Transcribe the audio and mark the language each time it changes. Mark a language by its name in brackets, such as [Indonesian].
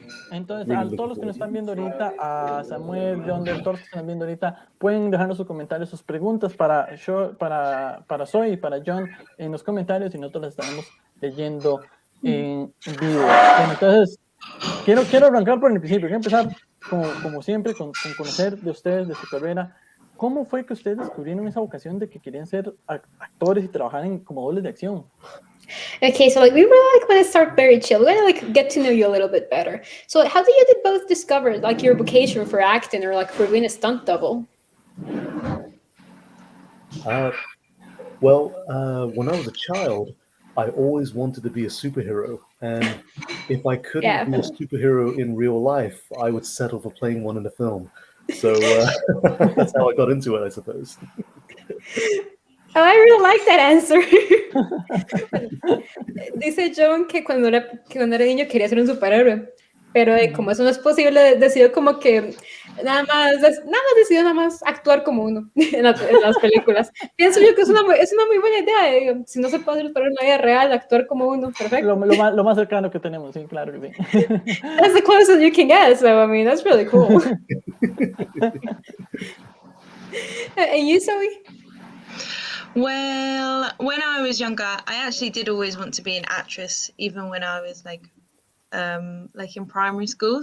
[Spanish] Entonces, a todos los que nos están viendo ahorita, a Samuel, John, todos los que están viendo ahorita, pueden dejarnos sus comentarios, sus preguntas para Zoe y para John en los comentarios y nosotros las estaremos leyendo en vivo. Bueno, entonces, quiero arrancar por el principio. Quiero empezar, como siempre, con conocer de ustedes, de su carrera. ¿Cómo fue que ustedes descubrieron esa vocación de que querían ser actores y trabajar como dobles de acción? [English] Okay, so like we really want to start very chill. We want to get to know you a little bit better. So how did you both discover like your vocation for acting or like for being a stunt double? When I was a child, I always wanted to be a superhero, and if I couldn't be a superhero in real life, I would settle for playing one in a film. So that's how I got into it, I suppose. Oh, I really like that answer. [Spanish] Dice John que cuando era niño quería ser un superhéroe, pero como eso no es posible, decidió como que nada más actuar como uno en las películas. Pienso yo que es una muy buena idea. Si no se puede hacer en la vida real, actuar como uno, perfecto. Lo más cercano que tenemos, sí, claro que sí. [English] That's the closest you can get, so I mean, that's really cool. And you, Zoe? Well, when I was younger, I actually did always want to be an actress, even when I was like in primary school.